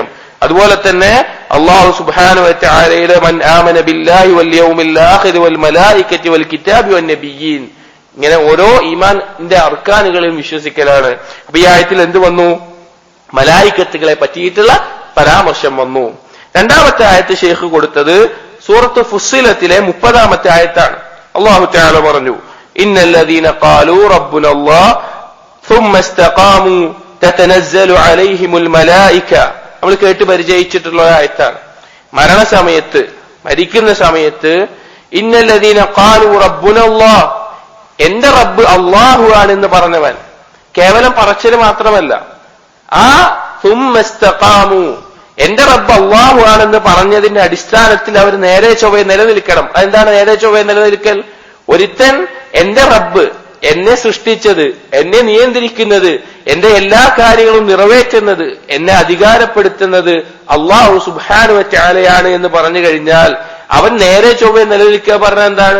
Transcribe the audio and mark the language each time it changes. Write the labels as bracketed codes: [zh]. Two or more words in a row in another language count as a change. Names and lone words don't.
[ml] അതുപോലെ തന്നെ അല്ലാഹു സുബ്ഹാനഹു വ തആലയുടെ [ar] من آمن بالله واليوم الآخر والملائكة والكتاب والنبيين, [ml] ഇങ്ങനെ ഓരോ ഈമാനിന്റെ അർക്കാനുകളെയും വിശ്വസിക്കലാണ്. അപ്പൊ ഈ ആയത്തിൽ എന്ത് വന്നു? മലായികത്തുകളെ പറ്റിയിട്ടുള്ള പരാമർശം വന്നു. രണ്ടാമത്തെ ആയത്ത് ഷെയ്ഖ് കൊടുത്തത് സൂറത്ത് ഫുസ്സിലത്തിലെ 30-ാമത്തെ ആയത്താണ്. [ar] الله تعالى പറഞ്ഞു, إن الذين قالوا ربنا الله ثم استقاموا تتنزل عليهم الملائكة. [ml] നമ്മൾ കേട്ട് പരിചയിച്ചിട്ടുള്ള ആയത്താണ്. മരണസമയത്ത് മരിക്കുന്ന സമയത്ത് [ar] إن الذين قالوا ربنا الله, [ml] എന്റെ റബ്ബ് അല്ലാഹു ആണെന്ന് പറഞ്ഞവൻ, കേവലം പറച്ചില് മാത്രമല്ല, ആ [ar] ثم استقاموا, [ml] എന്റെ റബ്ബ് അല്ലാഹു ആണെന്ന് പറഞ്ഞതിന്റെ അടിസ്ഥാനത്തിൽ അവർ നേരെ ചൊവ്വേ നിലനിൽക്കണം. അതെന്താണ് നേരെ ചൊവ്വേ നിലനിൽക്കൽ? ഒരുത്തൻ എന്റെ റബ്ബ്, എന്നെ സൃഷ്ടിച്ചത്, എന്നെ നിയന്ത്രിക്കുന്നത്, എന്റെ എല്ലാ കാര്യങ്ങളും നിറവേറ്റുന്നത്, എന്നെ അധികാരപ്പെടുത്തുന്നത് അല്ലാഹു സുബ്ഹാനഹു വ തആലയാണ് എന്ന് പറഞ്ഞു കഴിഞ്ഞാൽ അവൻ നേരെ ചൊവ്വേ നിലനിൽക്കുക പറഞ്ഞാൽ എന്താണ്?